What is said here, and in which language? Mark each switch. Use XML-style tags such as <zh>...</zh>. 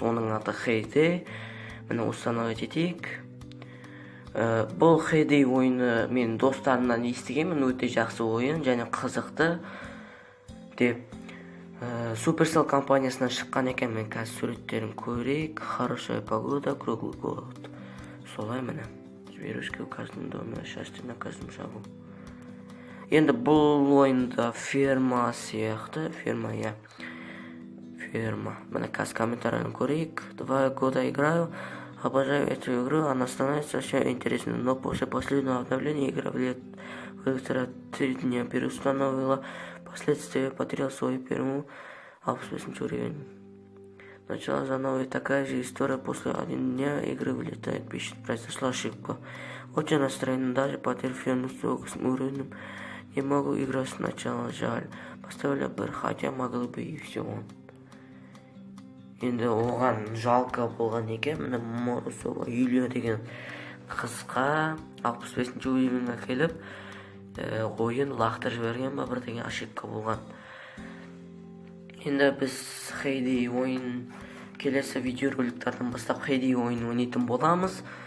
<kk>Оның аты Хейдей. Міне осыны жетейік. Бұл Хейдей ойыны мен достарымнан естігенмін, өте жақсы ойын және қызықты деп. Supercell компаниясынан шыққан екен. Мен қазір суреттерін көрейік.</kk> <ru>Хорошая погода, круглый год.</ru> <kk>Солай міне.</kk> <ru>Зверушки у каждого дома, счастье на каждом шагу.</ru> <kk>Енді бұл ойында ферма сияқты. Ферма. Міне қазір комментарияны көрейік.</kk> <ru>2 года играю. Обожаю эту игру. Она становится все интересной. Но после последнего обновления игра вылетела 3 дня переустановила. Впоследствии потерял свою первую 8 уровень. Начала заново, и такая же история. После 1 дня игры вылетает, пишет, произошла ошибка. Очень расстроен, даже потерял ферму с 8 уровнем. Не могу играть сначала, жаль. Поставили бы, хотя могли бы и все.</ru> <kk>Енді оған жалко болған екен. Міне Морусова Юлия деген қызға 65 уровеньге келіп ойын лақтырып жіберген ба, бір деген ошибка болған. Енді біз Хейдей ойын келесі видеороликтардан бастап Хейдей ойын ойнайтын боламыз.</kk>